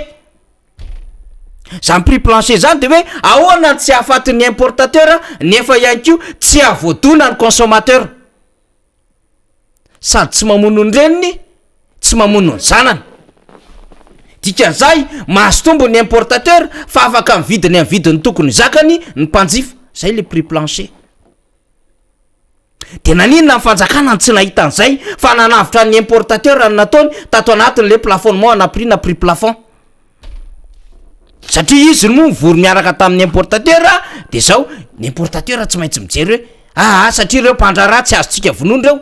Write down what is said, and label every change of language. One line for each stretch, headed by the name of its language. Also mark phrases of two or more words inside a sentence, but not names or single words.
Malagasy: Zany
French: prix plancher
Malagasy: zany de hoe ahoana tsy ahafatin'ny importateur nefa ihany koa tsy avoadona ny consommateur. Sady tsy mamono ny reniny, tsy mamono ny zanany. Dikan'izay mahazo tombo ny importateur fa afaka mividiny amin'ny vidiny tokony zakany ny mpanjifa. Zay le
French: prix plancher.
Malagasy: De naninona ny fanjakana tsy nahita an'izay fa nanavitra ny importateur ny nataony tato anatin'le plafonnement na
French: prix plafond.
Malagasy: Satria izy moa mivory miaraka tamin'ny importateur, de zao ny importateur tsy maintsy mijery hoe satria reo mpandraraha tsy azotsika vonoana reo.